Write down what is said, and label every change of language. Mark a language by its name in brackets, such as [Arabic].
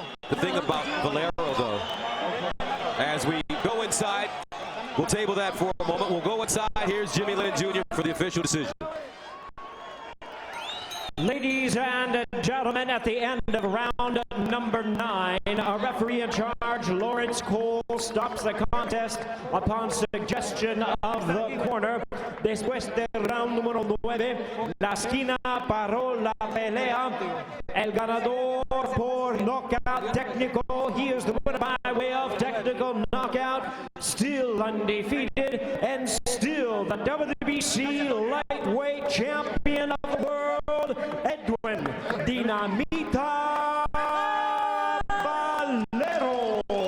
[English] The thing about Valero, though, as we go inside, we'll table that for a moment. We'll go inside. Here's Jimmy Lynn Jr. for the official decision. Ladies and gentlemen, at the end of round number 9, a referee in charge, Lawrence Cole, stops the contest upon suggestion of the corner. [Spanish] Después del round número 9, la esquina paró la pelea. El ganador por knockout técnico. [English] He is the winner by way of technical knockout. Still undefeated and still the WBC lightweight champion of the world, Edwin Dinamita Valero.